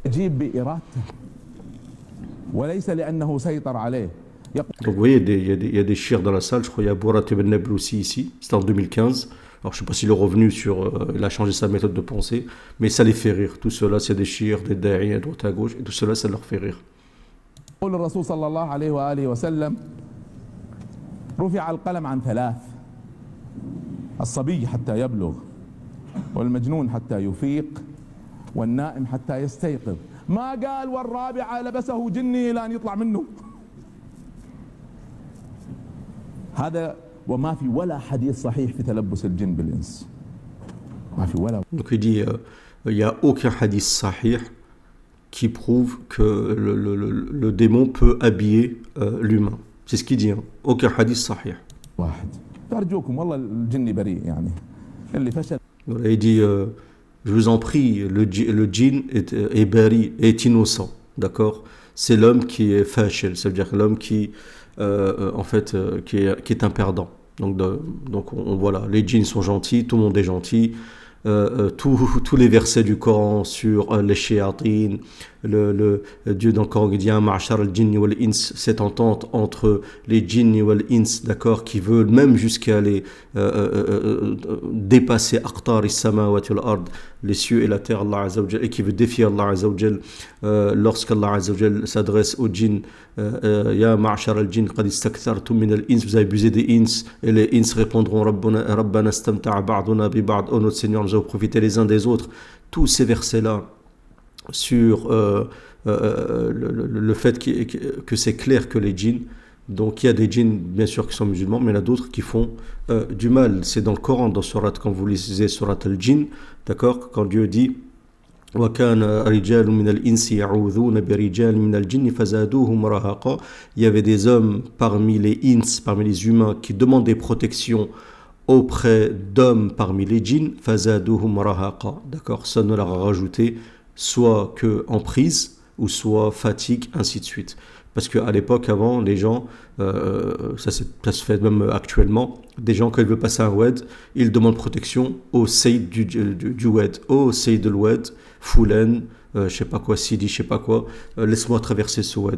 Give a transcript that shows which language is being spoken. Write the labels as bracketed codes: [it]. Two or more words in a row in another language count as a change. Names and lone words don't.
[fr] Donc vous voyez, il y a des chirs dans la salle, je crois qu'il y a Bourat ibn Nabl aussi ici, c'était en 2015. Alors je ne sais pas s'il est revenu il a changé sa méthode de pensée, mais ça les fait rire. Tout cela, c'est des chirs, des da'i à droite à gauche, et tout cela, ça leur fait rire. [ar] قول الرسول صلى الله عليه وآله وسلم رفع القلم عن ثلاث الصبي حتى يبلغ والمجنون حتى يفيق والنائم حتى يستيقظ ما قال والرابعة لبسه جني إلى أن يطلع منه هذا وما في ولا حديث صحيح في تلبس الجن بالإنس ما في ولا. [fr] Donc il dit il n'y a aucun hadith sahih qui prouve que le démon peut habiller l'humain. C'est ce qu'il dit, hein. Aucun hadith sahih. [ar] واحد فأرجوكم والله الجن بريء يعني اللي فشل. [fr] Voilà, il dit Je vous en prie, le djinn est bari, est innocent, d'accord? C'est l'homme qui est fâché, ça veut dire l'homme qui, en fait, qui est un perdant. Donc voilà, les djinns sont gentils, tout le monde est gentil. Tous les versets du Coran sur les shayatin, Dieu dans le Coran qui dit [ar] معشر الجن والإنس, [fr] cette entente entre les djinns [ar] والإنس, [fr] d'accord, qui veulent même jusqu'à aller dépasser [ar] أقطار السماوات والأرض, [fr] les cieux et la terre, [ar] الله عز وجل, [fr] et qui veut défier [ar] الله عز وجل [fr] lorsqu'Allah [ar] عز وجل [fr] s'adresse aux djinns, [ar] يا معشر الجن قد استكثرتم من الإنس, [fr] vous avez abusé des ins, et les ins répondront [ar] ربنا استمتع بعضنا ببعض, [fr] oh notre Seigneur, nous avons profité les uns des autres. Tous ces versets là sur le fait que c'est clair que les djinns, donc il y a des djinns bien sûr qui sont musulmans, mais il y en a d'autres qui font du mal. C'est dans le Coran, dans surat, quand vous lisez surat al-Jinn, d'accord, quand Dieu dit [ar] وَكَانَ رِجَالٌ مِنَ الْإِنسِ يَعُوذُونَ بِرِجَالٍ مِنَ الْجِنِّ فَزَادُوهُمْ رَهَقًا. [fr] Il y avait des hommes parmi les ins, parmi les humains, qui demandaient protection auprès d'hommes parmi les djinns, [ar] فَزَادُوهُمْ رَهَقًا. [fr] D'accord, ça ne leur a rajouté soit que emprise, ou soit fatigue, ainsi de suite. Parce qu'à l'époque, avant, les gens, ça se fait même actuellement, des gens, quand ils veulent passer un wed, ils demandent protection au Sayyid du wed, au Sayyid de l'wed, Foulen, je sais pas quoi, Sidi, je sais pas quoi, laisse-moi traverser ce wed.